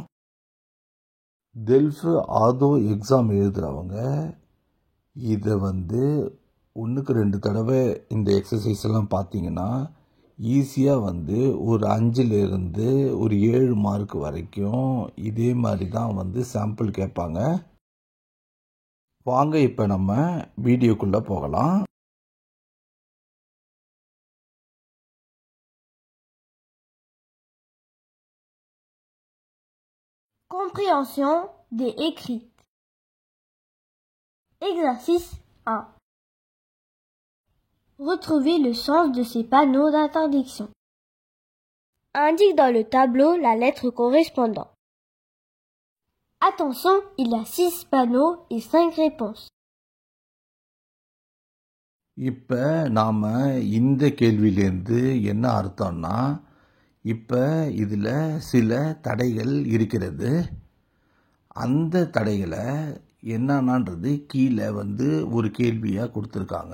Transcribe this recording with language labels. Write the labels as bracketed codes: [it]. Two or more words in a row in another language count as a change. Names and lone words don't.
[ta] டெல்ஃப் ஆதோ எக்ஸாம் எழுதுறவங்க இதை ஒன்றுக்கு 2 தடவை இந்த எக்ஸசைஸ் எல்லாம் பார்த்தீங்கன்னா ஈஸியாக ஒரு 5லேருந்து ஒரு 7 மார்க் வரைக்கும் இதே மாதிரி தான் சாம்பிள் கேட்பாங்க. வாங்க இப்போ நம்ம வீடியோக்குள்ள போகலாம். [fr] Compréhension des écrits. Exercice 1. Retrouvez le sens de ces panneaux d'interdiction. Indique dans le tableau la lettre correspondante. Attention, il y a 6 panneaux et 5 réponses. [ta] இப்போ நாம் இந்த கேள்வியிலேருந்து என்ன அர்த்தம்னா, இப்போ இதில் சில தடைகள் இருக்கிறது. அந்த தடைகளை என்னன்றது கீழே ஒரு கேள்வியாக கொடுத்துருக்காங்க.